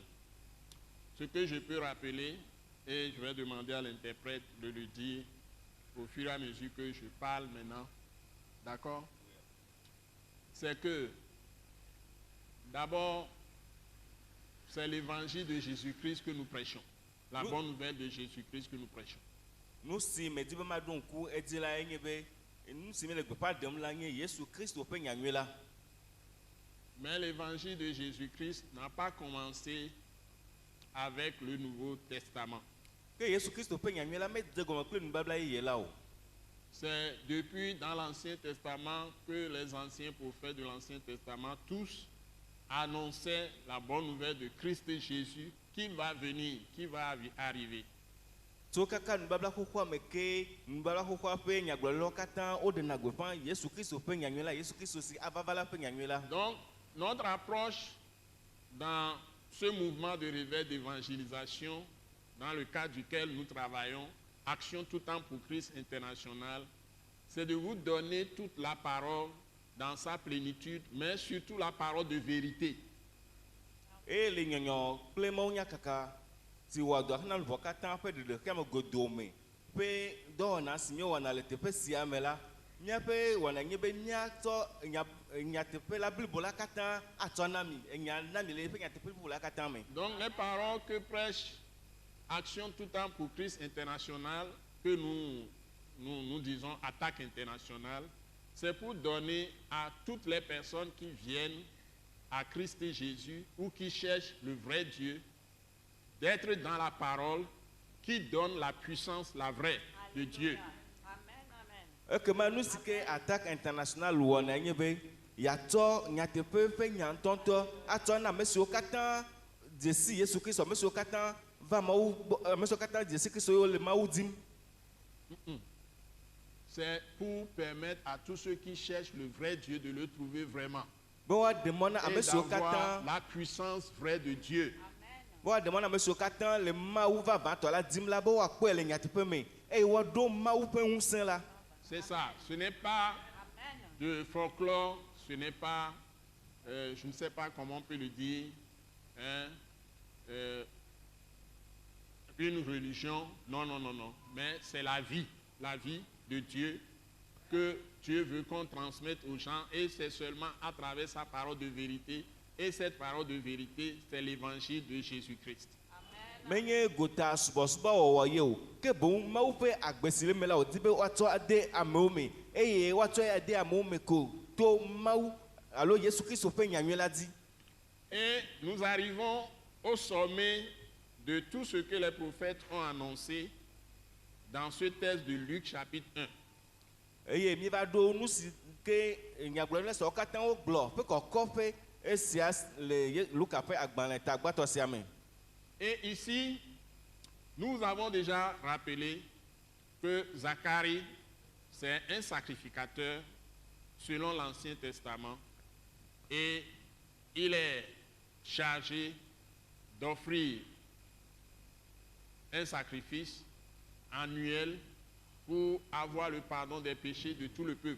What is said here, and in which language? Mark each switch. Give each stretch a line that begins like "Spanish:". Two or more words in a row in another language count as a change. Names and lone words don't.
French: Ce que je peux rappeler, et je vais demander à l'interprète de le dire au fur et à mesure que je parle maintenant, d'accord? C'est que d'abord, c'est l'évangile de Jésus-Christ que nous prêchons. La bonne nouvelle de Jésus-Christ que nous prêchons.
Ewe: Nu si me di be ma ɖo ŋku edzi la enye be nu si me le gbeƒã ɖem la nye Yesu Kristo ƒe nyanyui la.
French: Mais l'évangile de Jésus-Christ n'a pas commencé avec le Nouveau Testament.
Ewe: Ke Yesu Kristo ƒe nyanyui la me de gɔme kple nubabla yeye la o.
French: C'est depuis dans l'Ancien Testament que les anciens prophètes de l'Ancien Testament tous annonçaient la bonne nouvelle de Christ Jésus qui va venir, qui va arriver.
Ewe: Tso kaka nubabla xoxoa me ke nubabla xoxoa ƒe nyagblɔlawo katã woɖena gbeƒã Yesu Kristo ƒe nyanyui la, Yesu Kristo si ava va la ƒe nyanyui la.
French: Donc notre approche dans ce mouvement de réveil d'évangélisation dans le cadre duquel nous travaillons, Action tout temps pour Christ international, c'est de vous donner toute la parole dans sa plénitude, mais surtout la parole de vérité. Et les
Ewe: nyɔnyɔ kple mawunya kaka si wɔ dɔ hena luvɔ katã ƒe ɖeɖekeme godome ƒe dɔwɔna si míewɔna le teƒe sia me la, míaƒe wɔna nye be míatsɔ nyateƒe la blibo la katã atsɔ na mi, enya na mi le eƒe nyateƒe blibo la katã me.
French: Donc les paroles que prêche Action tout temps pour Christ international, que nous disons attaque internationale, c'est pour donner à toutes les personnes qui viennent à Christ Jésus ou qui cherchent le vrai Dieu, d'être dans la parole qui donne la puissance, la vraie de Dieu.
Ewe: Ekema nu si ke attaque internationale wɔna nye be yatsɔ nyateƒe ƒe nyantɔntɔ atsɔ na ame siwo katã dzesi Yesu Kristo, ame siwo katã va Mawu gbɔ, ame siwo katã dzesi Kristo ye wole Mawu dim.
French: C'est pour permettre à tous ceux qui cherchent le vrai Dieu de le trouver vraiment.
Ewe: Be woaɖe mɔ na ame
French: Et
Ewe: siwo
French: d'avoir
Ewe: katã,
French: la puissance vraie de Dieu.
Ewe: be woaɖe mɔ na ame siwo katã le Mawu vavãtɔ la dim la be woakpɔe le nyateƒe me eye woaɖo mawu ƒe ŋusẽ la.
French: C'est ça. Ce n'est pas de folklore, ce n'est pas, je ne sais pas comment on peut le dire, hein, une religion. Non, non, non, non. Mais c'est la vie de Dieu que Dieu veut qu'on transmette aux gens, et c'est seulement à travers sa parole de vérité. Et cette parole de vérité, c'est l'évangile de Jésus-Christ.
Ewe: Menye gota subɔsubɔ wɔwɔ ye o, ke boŋ mawu ƒe agbe si le me la wòdi be woatsɔ ade amewo me, eye woatsɔ ade amewo me ko to mawu alo Yesu Kristo ƒe nyanyui la dzi.
French: Et nous arrivons au sommet de tout ce que les prophètes ont annoncé dans ce texte de Luc chapitre 1.
Ewe: Eye mi va ɖo nu si ke nyagblɔɖila siawo katã wogblɔ ƒe kɔkɔƒe esia le Luka ƒe agbalẽ tagbãtɔ sia me.
French: Et ici, nous avons déjà rappelé que Zacharie, c'est un sacrificateur selon l'Ancien Testament, et il est chargé d'offrir un sacrifice annuel pour avoir le pardon des péchés de tout le peuple.